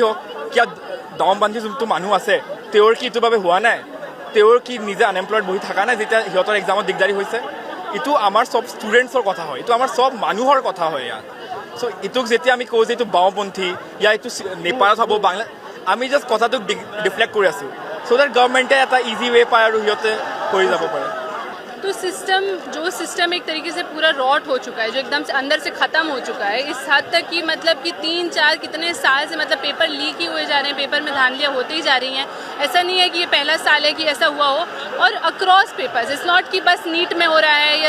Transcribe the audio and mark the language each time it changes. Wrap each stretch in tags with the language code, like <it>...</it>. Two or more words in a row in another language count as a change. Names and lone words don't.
<as>হওক কিয় দাওঁপন্থী যোনটো মানুহ আছে তেওঁৰ কি এইটোৰ বাবে হোৱা নাই তেওঁৰ কি নিজে আনএমপ্লয়ড বহি থকা নাই যেতিয়া সিহঁতৰ এক্সামত দিগদাৰী হৈছে এইটো আমাৰ চব ষ্টুডেণ্টছৰ কথা হয় এইটো আমাৰ চব মানুহৰ কথা হয় ইয়াত চ' এইটোক যেতিয়া আমি কওঁ যে এইটো বাওঁপন্থী या এইটো নেপালত হ'ব বাংলা আমি জাষ্ট কথাটোক ডিফ্লেক্ট কৰি আছোঁ</as> <en>so that government</en> <as>এটা</as> <en>easy way</en> <as>পায় আৰু সিহঁতে কৰি যাব পাৰে</as> <hi>तो सिस्टम एक तरीके से पूरा रॉट हो चुका है जो एकदम से अंदर से ख़त्म हो चुका है इस हद तक कि मतलब कि 3-4 कितने साल से मतलब पेपर लीक ही हुए जा रहे हैं पेपर में धांधलियाँ होती ही जा रही हैं ऐसा नहीं है कि ये पहला साल है कि ऐसा हुआ हो और</hi> <en>across papers it's not</en> <hi>कि बस नीट में हो रहा है या</hi>